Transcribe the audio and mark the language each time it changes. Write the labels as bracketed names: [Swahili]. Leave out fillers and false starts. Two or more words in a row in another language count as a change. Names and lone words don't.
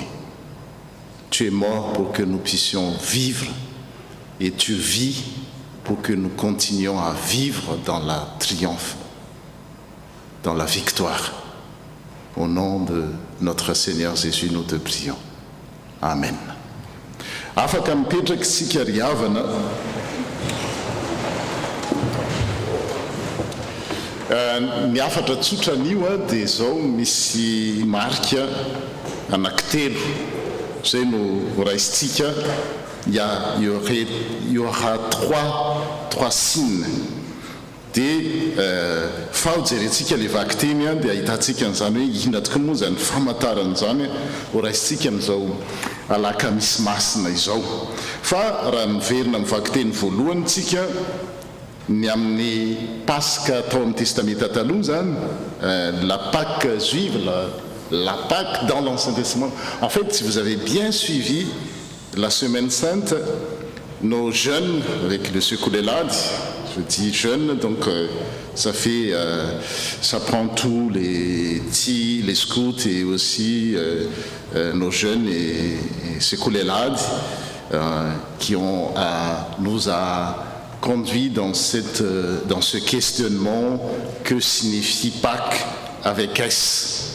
[French] Tu es mort pour que nous puissions vivre et tu vis pour que nous continuions à vivre dans la triomphe, dans la victoire. Au nom de notre Seigneur Jésus, nous te prions. Amen. [Malagasy] Afaka mipetraka isika ry havana. Ny afatra tsotra an'io dia zao misy marika anankitelo zay no raisitsika. [French] Il y aura trois signes. [Malagasy] Dia fa ho jerentsika le vaky teny dia ahitantsika an'izany hoe inona tokoa moa zany famataran'izany ho raisitsika amin'izao alaka misy masina izao. Fa raha miverina amin'ny vaky teny voalohany tsika ny amin'ny Pasque tao amin'ny testamenta taloha zany, [French] la Pâque juive, la Pâque dans l'Ancien Testament. En fait, si vous avez bien suivi la Semaine Sainte, nos jeunes, avec le Secoulelad, je dis jeunes, donc ça prend tous les petits, les scouts et aussi nos jeunes et Secoulelad qui nous a conduit dans ce questionnement que signifie Pâques avec S.